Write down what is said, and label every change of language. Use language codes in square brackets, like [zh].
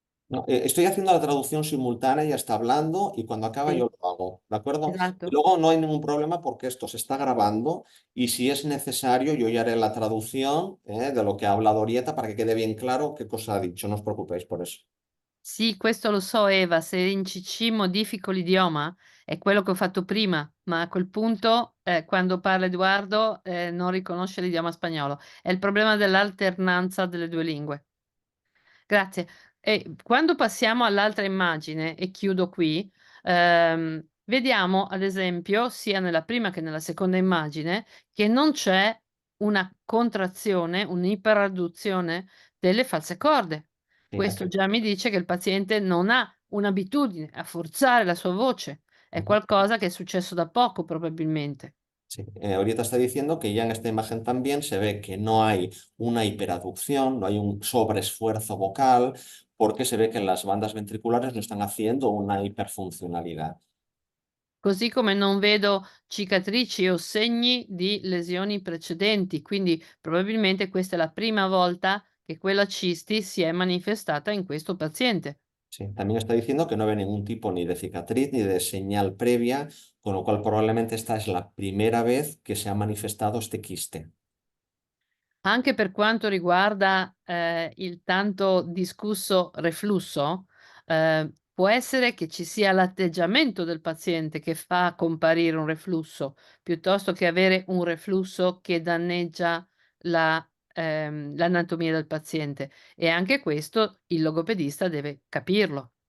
[es] No, estoy haciendo la traducción simultánea, ella está hablando y cuando acaba [it] Sì, [es] yo lo hago, ¿de acuerdo? Y [it] esatto. [es] luego no hay ningún problema porque esto se está grabando y si es necesario yo ya haré la traducción de lo que ha hablado Orieta para que quede bien claro qué cosa ha dicho, no os preocupéis por eso. [it] Sì, questo lo so Eva, se in CC modifico l'idioma è quello che ho fatto prima, ma a quel punto, quando parla Edoardo, non riconosce l'idioma spagnolo. È il problema dell'alternanza delle 2 lingue. Grazie. E quando passiamo all'altra immagine, e chiudo qui, vediamo ad esempio, sia nella prima che nella seconda immagine, che non c'è una contrazione, un'iperadduzione delle false corde. [es] Sí, [it] Questo già mi dice che il paziente non ha un'abitudine a forzare la sua voce, è ujú. qualcosa che è successo da poco probabilmente. [es] Sí. Ahorita está diciendo que ya en esta imagen también se ve que no hay una hiperaducción, no hay un sobreesfuerzo vocal, porque se ve que las bandas ventriculares no están haciendo una hiperfuncionalidad. [it] Così come non vedo cicatrici o segni di lesioni precedenti, quindi probabilmente questa è la prima volta che quella cisti si è manifestata in questo paziente. [es] Sí. También está diciendo que no ve ningún tipo ni de cicatriz ni de señal previa, con lo cual probablemente esta es la primera vez que se ha manifestado este quiste. [it] Anche per quanto riguarda, il tanto discusso reflusso, può essere che ci sia l'atteggiamento del paziente che fa comparire un reflusso, piuttosto che avere un reflusso che danneggia l'anatomia del paziente e anche questo il logopedista deve capirlo.